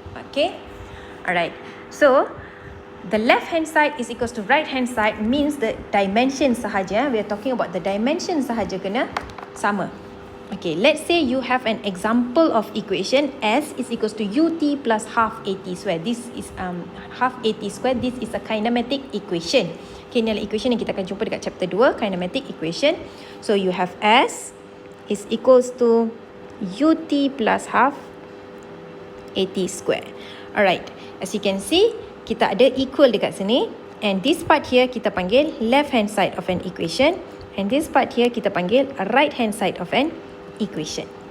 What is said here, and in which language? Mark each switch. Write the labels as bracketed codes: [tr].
[en] Okay? Alright. So, the left hand side is equals to right hand side means the dimension sahaja. We are talking about the dimension sahaja kena sama. Okay, let's say you have an example of equation S is equals to UT plus half AT square. This is half AT square. This is a kinematic equation. [ms] Okay, ini adalah equation yang kita akan jumpa dekat chapter 2, kinematic equation. [en] So you have S is equals to UT plus half AT square. Alright, as you can see, [ms] kita ada equal dekat sini, [en] and this part here [ms] kita panggil [en] left hand side of an equation, and this part here kita panggil right hand side of an equation.